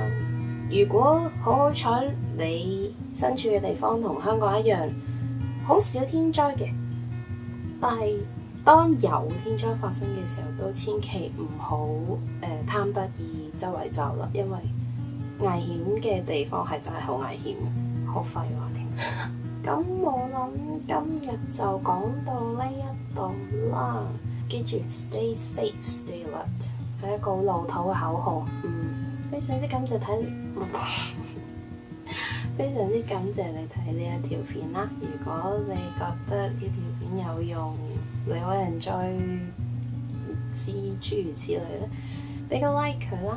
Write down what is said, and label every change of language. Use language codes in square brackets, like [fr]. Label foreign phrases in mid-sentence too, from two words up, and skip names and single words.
[yue] 如果好彩你身處嘅地方同香港一樣，好少天災嘅，但係當有天災發生嘅時候，都千祈唔好貪得意周圍走啦，因為危險嘅地方係真係好危險，好廢話添。咁我諗今日就講到呢一度啦。記住 [en] stay safe, stay alert [yue] 係一個好老土嘅口號。非常之感謝非常之感謝你睇呢一條片啦。如果你覺得呢條片有用，你可能再知諸如此類咧，俾個 like 佢啦。